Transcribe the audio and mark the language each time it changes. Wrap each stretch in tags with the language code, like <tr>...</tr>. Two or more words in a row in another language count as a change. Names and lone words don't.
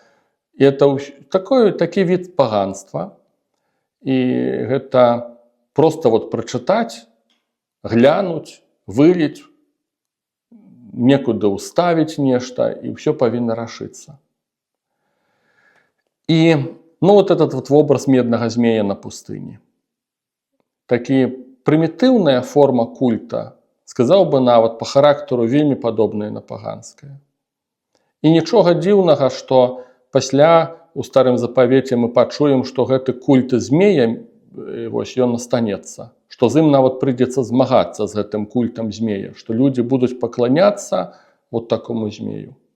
<be>І это такі від паганства. І гэта проста прачытаць, глянуць, выліць, некуды ўставіць нешта, і ўсё павінна рашыцца.</be> <ru>И вот этот вот образ медного змея на пустыне. Такая примитивная форма культа, сказал бы</ru> <be>нават по характеру вельмі падобная на паганская. І нічога дзіўнага, што пасля у старым запавеце мы пачуем, што гэты культ змея, вось ён астанецца, што з ім нават прыйдзецца змагацца з гэтым культам змея, што людзі будуць пакланяцца</be> <ru>вот такому змею.</ru>